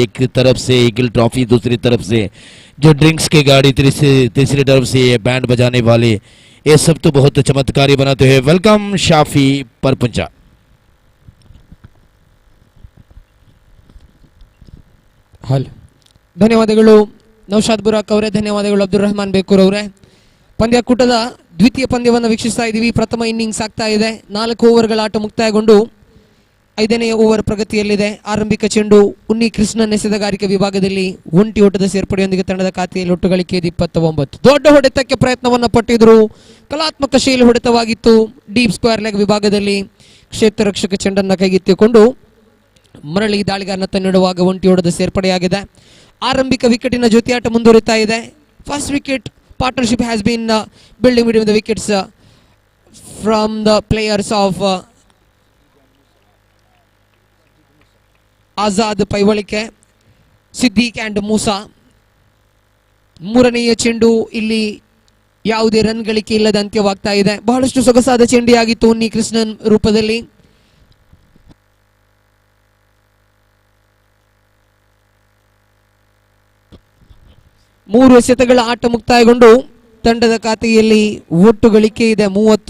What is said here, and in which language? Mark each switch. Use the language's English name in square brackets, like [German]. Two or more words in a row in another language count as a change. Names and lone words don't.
[Hindi] एक तरफ से ईगल ट्रॉफी, दूसरी तरफ से जो ड्रिंक्स की गाड़ी, तीसरी तरफ से ये बैंड बजाने वाले, ये सब तो बहुत चमत्कारी बनाते हैं। वेलकम शाफी परपुंचा। [Kannada] ಹಲೋ, ಧನ್ಯವಾದಗಳು ನೌಶಾದ್ ಬುರಾಕ್ ಅವರೇ, ಧನ್ಯವಾದಗಳು ಅಬ್ದುಲ್ ರೆಹಮಾನ್ ಬೇಕೂರ್ ಅವರೇ. ಪಂದ್ಯಕೂಟದ ದ್ವಿತೀಯ ಪಂದ್ಯವನ್ನು ವೀಕ್ಷಿಸ್ತಾ ಇದ್ದೀವಿ. ಪ್ರಥಮ ಇನ್ನಿಂಗ್ಸ್ ಆಗ್ತಾ ಇದೆ. 4 ಓವರ್ಗಳ ಆಟ ಮುಕ್ತಾಯಗೊಂಡು 5ನೇ ಓವರ್ ಪ್ರಗತಿಯಲ್ಲಿದೆ. ಆರಂಭಿಕ ಚೆಂಡು ಉನ್ನಿ ಕೃಷ್ಣನ್ ಎಸೆದಗಾರಿಕೆ ವಿಭಾಗದಲ್ಲಿ ಒಂಟಿ ಓಟದ ಸೇರ್ಪಡೆಯೊಂದಿಗೆ ತಂಡದ ಖಾತೆಯಲ್ಲಿ ಒಟ್ಟು ಗಳಿಕೆ 29. ದೊಡ್ಡ ಹೊಡೆತಕ್ಕೆ ಪ್ರಯತ್ನವನ್ನು ಪಟ್ಟಿದ್ರು, ಕಲಾತ್ಮಕ ಶೈಲಿ ಹೊಡೆತವಾಗಿತ್ತು. ಡೀಪ್ ಸ್ಕ್ವೇರ್ ಲೆಗ್ ವಿಭಾಗದಲ್ಲಿ ಕ್ಷೇತ್ರ ರಕ್ಷಕ ಚೆಂಡನ್ನು ಕೈಗೆತ್ತಿಕೊಂಡು ಮರಳಿ ದಾಳಿಗಾರನ ತನ್ನಿಡುವಾಗ ಒಂಟಿ ಓಟದ ಸೇರ್ಪಡೆಯಾಗಿದೆ. ಆರಂಭಿಕ ವಿಕೆಟಿನ ಜೊತೆಯಾಟ ಮುಂದುವರಿತಾ ಇದೆ. [English] first wicket partnership has been building between the wickets from the players of Azad Paivalike, Siddiq and Musa. [Kannada] ಮೂರನೆಯ ಚೆಂಡು ಇಲ್ಲಿ ಯಾವುದೇ ರನ್ ಗಳಿಕೆ ಇಲ್ಲದ ಅಂತ್ಯವಾಗ್ತಾ ಇದೆ. ಬಹಳಷ್ಟು ಸೊಗಸಾದ ಚೆಂಡಿಯಾಗಿತ್ತು ಉನ್ನಿ ಕೃಷ್ಣನ್ ರೂಪದಲ್ಲಿ. ಮೂರು ಎಸೆತಗಳ ಆಟ ಮುಕ್ತಾಯಗೊಂಡು ತಂಡದ ಖಾತೆಯಲ್ಲಿ ಒಟ್ಟು ಗಳಿಕೆ ಇದೆ 30.